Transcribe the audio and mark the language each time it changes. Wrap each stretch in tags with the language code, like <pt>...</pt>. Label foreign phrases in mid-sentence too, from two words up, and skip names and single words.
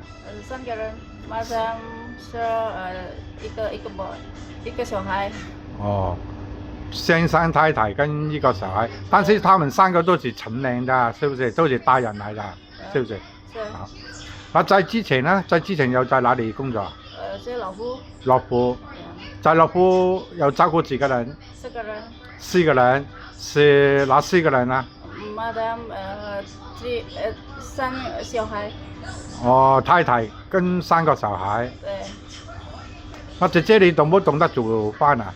<zh>3 个人，马上是一个小孩，哦，先生太太跟一个小孩，但是他们3个都是成年的，是不是？都是大人来的，是不是？是，好。那在之前呢？在之前又在哪里工作？是老夫，樂富，在樂富又照顧幾個人 4個人？4個人，是哪4個人啊？，Madam， 3小孩，哦，太太跟3個小孩。對，那姐姐你懂不懂得煮飯啊？</zh>